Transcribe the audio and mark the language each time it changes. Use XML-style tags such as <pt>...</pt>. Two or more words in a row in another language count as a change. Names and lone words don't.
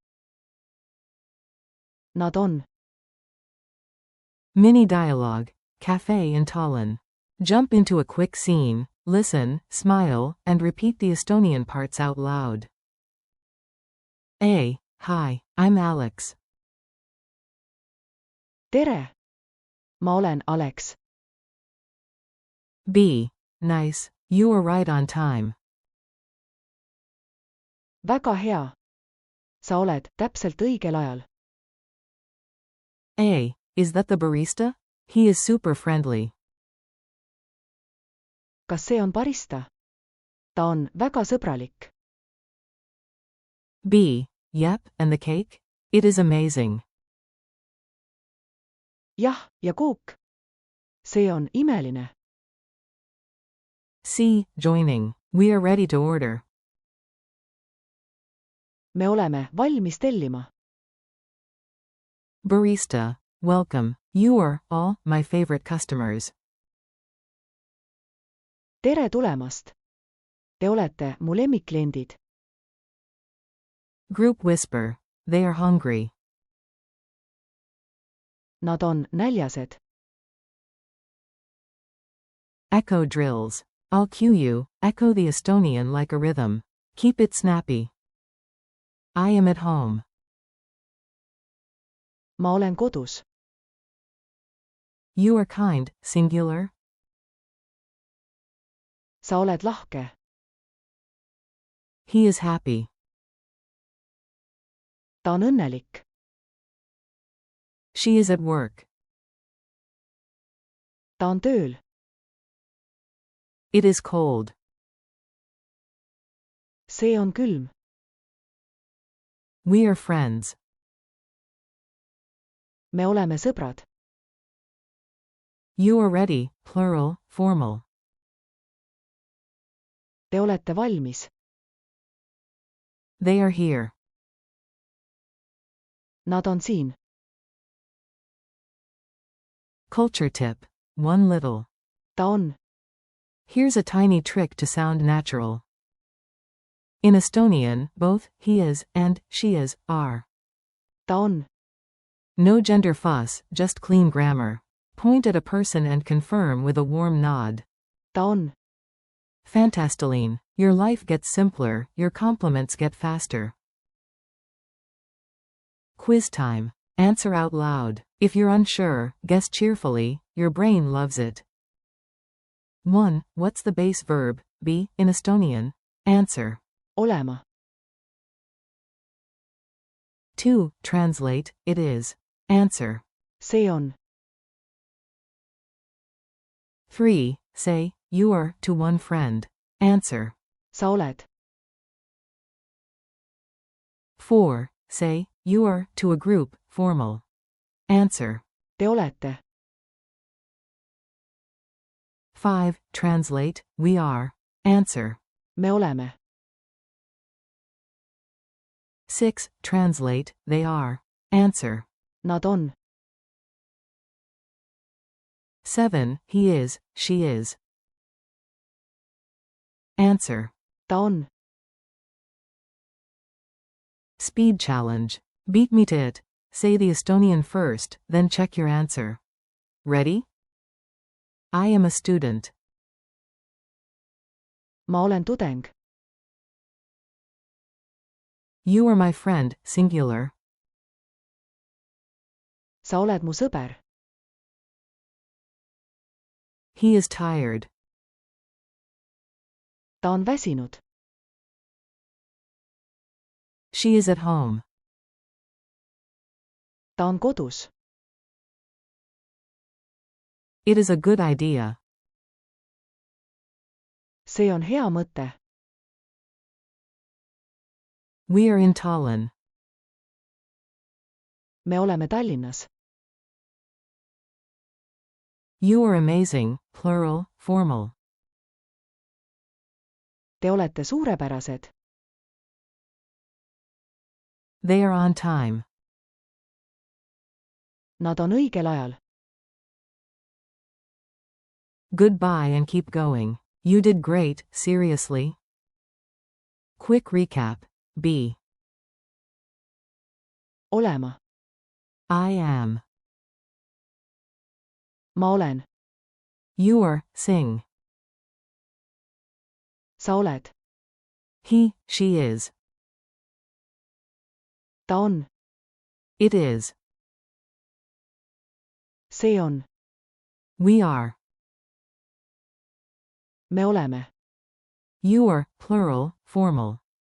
<et>nad on,</et> <en>Mini dialogue. Cafe in Tallinn. Jump into a quick scene, listen, smile, and repeat the Estonian parts out loud. A. Hi, I'm Alex.</en> <et>tere, ma olen Alex,</et> <en>B. Nice, you are right on time.</en> <et>väga hea, sa oled täpselt õigel ajal,</et> <en>A. Is that the barista? He is super friendly.</en> <et>kas see on barista? ta on väga sõbralik,</et> <en>B. Yep, and the cake? It is amazing.</en> <et>jah, ja kuuk, see on imeline,</et> <en>C. Joining. We are ready to order.</en> <et>me oleme valmis tellima,</et> <en>Barista. Welcome. You are all my favorite customers.</en> <et>tere tulemast, te olete mu lemmikkliendid,</et> <en>Group whisper. They are hungry.</en> <et>nad on näljased,</et> <en>Echo drills. I'll cue you. Echo the Estonian like a rhythm. Keep it snappy. I am at home.</en> <et>ma olen kodus,</et> <en>You are kind, singular.</en> <et>sa oled lahke,</et> <en>He is happy.</en> <et>ta on õnnelik,</et> <en>She is at work.</en> <et>ta on tööl,</et> <en>It is cold.</en> <et>see on külm,</et> <en>We are friends.</en> <et>me oleme sõbrad,</et> <en>You are ready, plural, formal.</en> <et>te olete valmis,</et> <en>They are here.</en> <et>nad on siin,</et> <en>Culture tip. One little.</en> <et>ta on,</et> <en>Here's a tiny trick to sound natural. In Estonian, both he is and she is are.</en> <et>ta on,</et> <en>No gender fuss, just clean grammar. Point at a person and confirm with a warm nod.</en> <et>ta on, Fantastiline.</et> <en>Your life gets simpler, your compliments get faster. Quiz time. Answer out loud. If you're unsure, guess cheerfully, your brain loves it. 1. What's the base verb, be, in Estonian? Answer.</en> <et>olema,</et> <en>2. Translate, it is. Answer.</en> <et>see on,</et> <en>3. Say, you are, to one friend. Answer.</en> <et>sa oled,</et> <en>4. Say, you are, to a group, formal. Answer.</en> <et>Te olete.</et> <en>5. Translate, we are. Answer.</en> <et>Me oleme.</et> <en>6. Translate, they are. Answer.</en> <et>Nad on.</et> <en>7. He is, she is. Answer.</en> <et>Ta on.</et> <en>Speed challenge. Beat me to it. Say the Estonian first, then check your answer. Ready? I am a student.</en> <et>Ma olen tudeng.</et> <en>You are my friend, singular.</en> <et>Sa oled mu sõber.</et> <en>He is tired.</en> <et>Ta on väsinud.</et> <en>She is at home.</en> <et>Ta on kodus.</et> <en>It is a good idea.</en> <et>See on hea mõte.</et> <en>We are in Tallinn.</en> <et>Me oleme Tallinnas.</et> <en>You are amazing, plural, formal.</en> <et>Te olete suurepärased.</et> <en>They are on time.</en> <et>Nad on õigel ajal.</et> <en>Goodbye and keep going. You did great, seriously. Quick recap. B.</en> <et>Olema.</et> <en>I am.</en> <et>Ma olen.</et> <en>You are, sing.</en> <et>Sa oled.</et> <en>He, she is.</en> <et>Ta on.</et> <en>It is.</en> <et>See on.</et> <en>We are.</en> <et>Me oleme.</et> <en>You are, plural, formal.</en>